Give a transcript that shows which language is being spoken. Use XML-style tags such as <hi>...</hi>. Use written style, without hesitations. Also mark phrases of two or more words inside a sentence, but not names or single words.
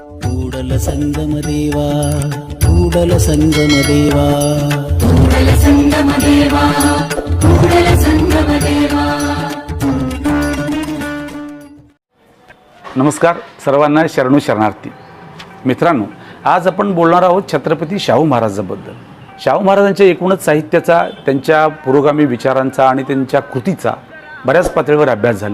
<kn>ಕೂಡಲ ಸಂಗಮ ದೇವಾ ಕೂಡಲ ಸಂಗಮ ದೇವಾ ಕೂಡಲ ಸಂಗಮ ದೇವಾ ಕೂಡಲ ಸಂಗಮ ದೇವಾ.</kn> <mr>नमस्कार सर्वांना</mr> <kn>ಶರಣು ಶರಣಾರ್ಥಿ</kn> <mr>मित्रांनो, आज आपण बोलणार आहोत छत्रपती शाहू महाराजांबद्दल. शाहू महाराजांच्या एकूणच साहित्याचा, त्यांच्या पुरोगामी विचारांचा आणि त्यांच्या कृतीचा बऱ्याच पातळीवर अभ्यास झाला.</mr>